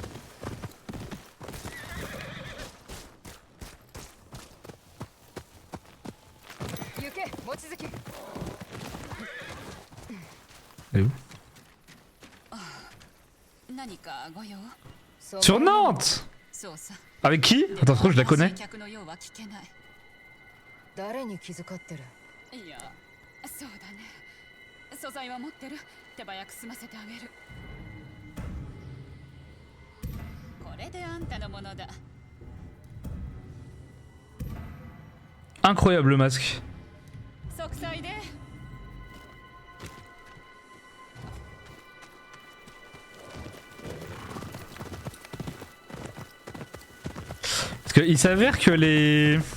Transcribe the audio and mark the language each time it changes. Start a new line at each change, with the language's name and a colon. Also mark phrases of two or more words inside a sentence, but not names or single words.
French: Elle est où? Sur Nantes! Avec qui? Attends, je la connais.
Japanese: 誰に気遣ってる？いや、そうだね。素材は持ってる。手早く済ませてあげる。これであんたのものだ。
French: Incroyable le masque.
Japanese: 息災で。
French: Parce qu'il s'avère que les...